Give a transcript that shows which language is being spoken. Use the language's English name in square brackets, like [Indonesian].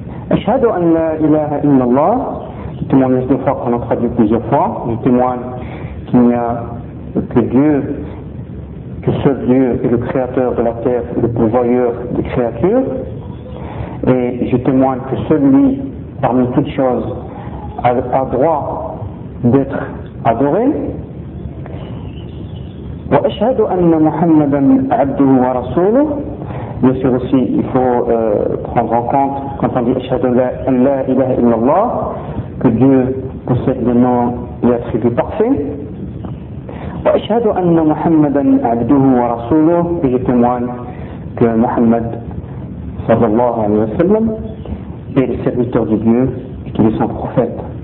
[Arabic] Ashhadu an la ilaha illallah, [French] je témoigne deux fois qu'on a traduit plusieurs fois, je témoigne qu'il n'y a que Dieu, que seul Dieu est le créateur de la terre, le pourvoyeur des créatures, et je témoigne que celui parmi toutes choses a le droit d'être adoré. [Arabic] وأشهد أن محمدا عبده ورسوله. [French] Bien sûr aussi, il faut prendre en compte quand on dit [Arabic] أشهد أن لا إله إلا الله, [French] que Dieu possède le nom et attribut parfait. [Arabic] وأشهد أن محمدا عبده ورسوله, [French] et je témoigne que Mohammed [Arabic] صلى الله عليه وسلم [French] est le serviteur de Dieu et qu'il est son prophète.